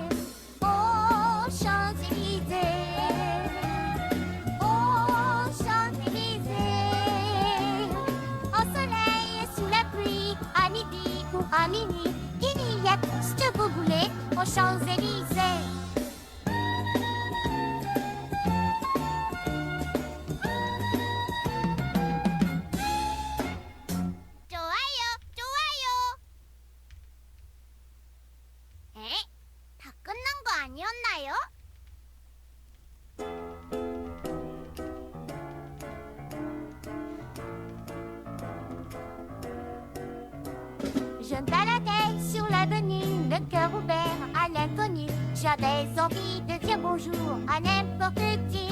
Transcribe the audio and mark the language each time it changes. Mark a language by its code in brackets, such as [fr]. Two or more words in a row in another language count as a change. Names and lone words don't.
[fr] Aux Champs-Élysées. Aux Champs-Élysées. Au soleil, sous la pluie, à midi ou à minuit, il y a tout ce que vous voulez aux Champs-Élysées. [ko] 좋아요, 좋아요. 다 끝난 거 아니었나요? [fr] Je me baladais sur l'avenue, le cœur ouvert à l'inconnu. J'avais envie de dire bonjour à n'importe qui.